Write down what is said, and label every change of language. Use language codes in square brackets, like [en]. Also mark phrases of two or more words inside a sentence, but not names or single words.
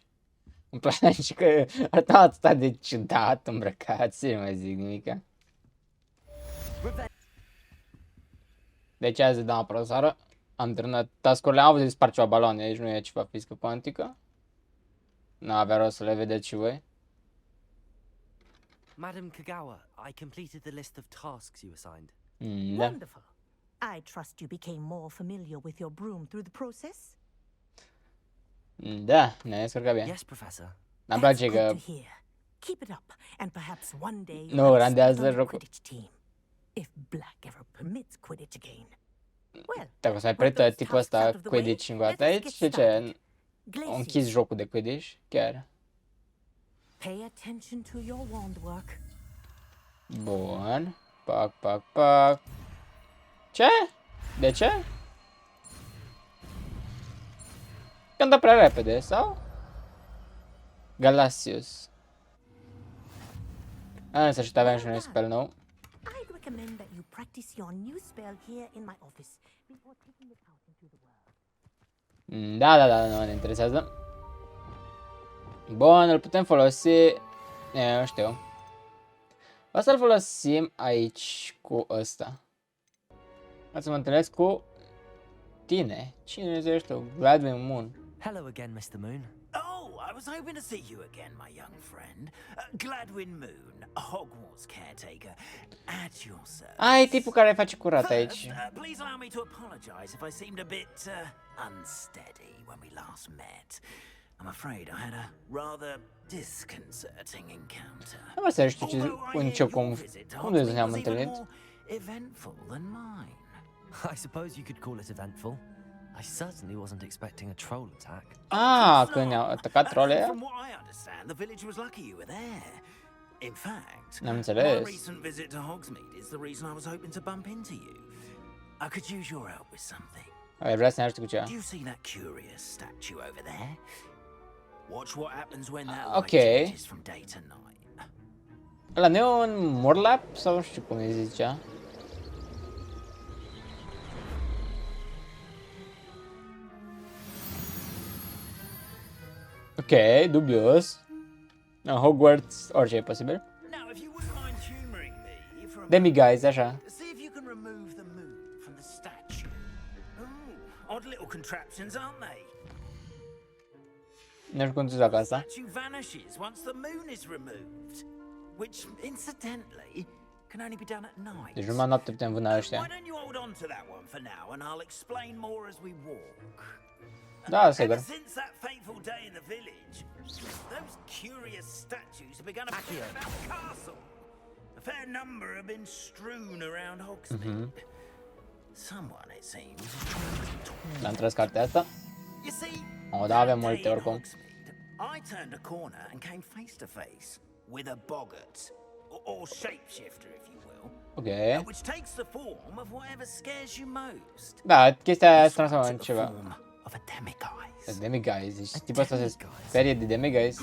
[ro] Îmi place și că arătăm atât de ciudat îmbrăcați, nu mai zic nimica. Deci azi dăm profesoară. Am terminat task-urile, am văzut spar ceva baloane, aici nu e ceva fizică cuantică. N-avea rost să le vedeți și voi. [en] Madam Kagawa, I completed the list of tasks you assigned. [ro] Da. [en] Wonderful. I trust you became more familiar with your broom through the process? [ro] Da, ne-am descurcat bine. [en] Yes, Professor. [ro] N-am [en] That's [ro] place [en] good [ro] că... [en] to hear. Keep it up, and perhaps one day [ro] Nu, [en] you'll [ro] randează [en] start on the [ro] jocul. [en] Quidditch team. If Black ever permits Quidditch again. Well, [ro] Dacă o să mai [en] with [ro] pretă [en] those [ro] tipul [en] tasks out [ro] ăsta [en] of the way, [ro] Quidditch încă o dată [en] let's [ro] aici, [en] get [ro] și ce? [en] started. [ro] Au închis [en] Glacius, [ro] jocul de Quidditch, chiar. [en] pay attention to your wand work. [ro] Bun. Pac, pac, pac. Ce? De ce? Cântă prea repede, sau? Galasius. În sfârșit aveam și noi spell nou. [en] I'd recommend that you practice your new spell here in my office before taking it out into the world. [ro] Da, nu ne interesează. Bun, îl putem folosi... Nu știu. O să-l folosim aici cu ăsta. O să mă întâlnesc cu tine. Cine ești tu? Gladwin Moon. [en] Hello again, Mr. Moon. Oh, I was hoping to see you again, my young friend. Gladwin Moon, Hogwarts caretaker, at your service. [ro] Ai tipul care face curat aici. [en] First, please allow me to apologize if I seemed a bit unsteady when we last met. I'm afraid I had a rather disconcerting encounter. [ro] Nu mă să știu ce [en] Although I hear [ro] nicio [en] your [ro] cum... [en] visit to [ro] Unde [en] Hogsmeade [ro] ne-am [en] was even [ro] întâlnit? [en] more eventful than mine. I suppose you could call it eventful. I certainly wasn't expecting a troll attack. [ro] Ah, când ne-au atacat trolele. [en] From what I understand, the village was lucky you were there. In fact, [ro] Am [en] my [ro] înțeles. [en] recent visit to Hogsmeade is the reason I was hoping to bump into you. I could use your help with something. [ro] Ai vrea să ne ajute cu ceva. [en] Do you see that curious statue over there? Watch what happens when that [ro] Ok. [en] light changes from day to night. [ro] Ăla nu e un Morlap sau nu știu cum îi zicea. Ok, dubios. În Hogwarts orice e posibil. [en] Now, if you wouldn't mind humoring me [ro] Demiguise, așa. [en] See if you can remove the moon from the statue. Ooh, odd little contraptions, aren't they? [ro] Nu știu cum să fac [en] The [ro] asta. [en] statue vanishes once the moon is removed, which, incidentally, can only be done at night. [ro] Deci numai noapte putem vâna [en] Why [ro] ăștia. [en] don't you hold on to that one for now, and I'll explain more as we walk. [ro] Da, sigur. [en] Ever since that fateful day in the village, those curious statues have begun appearing about the castle. A fair number have been strewn around Hogsmeade. Someone, it seems, is trying to torment. [ro] Am tras cartea asta. [en] You see, [ro] O, da, avem [en] that day [ro] multe [en] in [ro] oricum. [en] Hogsmeade, I turned a corner and came face to face with a boggart, or shapeshifter, if you will, [ro] Ok. [en] which takes the form of whatever scares you most. [ro] Da, chestia aia se [en] This one [ro] transformă în [en] took the [ro] ceva. [en] form of a demiguise. Demiguise. [ro] Deci tipul ăsta se sperie de Demiguise.